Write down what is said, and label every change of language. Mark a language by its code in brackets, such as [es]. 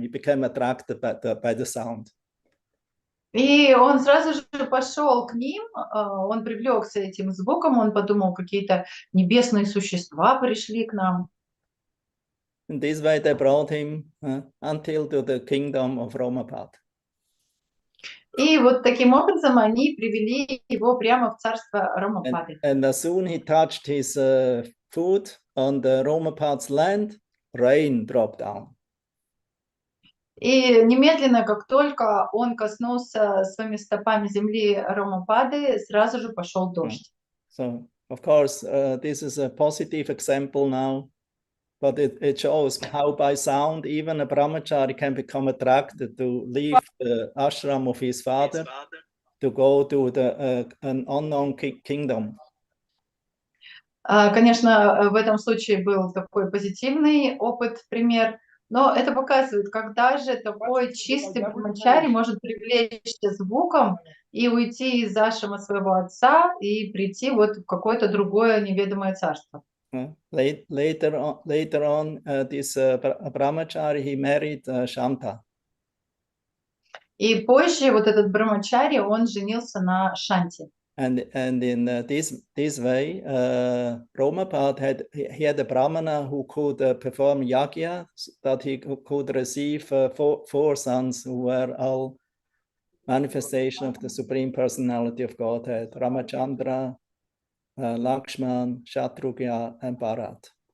[en] He became attracted by the sound. [ru] И он сразу же пошел к ним, он привлекся этим звуком, он подумал, какие-то небесные существа пришли к нам. [en] In this way, they brought him until to the kingdom of Romapad. [ru] И вот таким образом они привели его прямо в царство Ромапады. [en] And as soon he touched his foot on the Romapad's land, rain dropped down. [ru] И немедленно, как только он коснулся своими стопами земли Ромапады, сразу же пошел дождь. [en] So, of course, this is a positive example now, but it shows how by sound even a brahmachari can become attracted to leave the ashram of his father to go to an unknown kingdom. [ru] Конечно, в этом случае был такой позитивный опыт, пример, но это показывает, когда же такой чистый брамачари может привлечься звуком и уйти из ашрама своего отца и прийти вот в какое-то другое неведомое царство. [en] Later on, this brahmachari, he married Shanta. [ru] И позже вот этот брамачари, он женился на Шанти. [en] And in this way, Romapad had a brahmana who could perform yagya, that he could receive four sons who were all manifestation of the Supreme Personality of Godhead: Ramachandra, Lakshman, Shatrugya, and Bharat.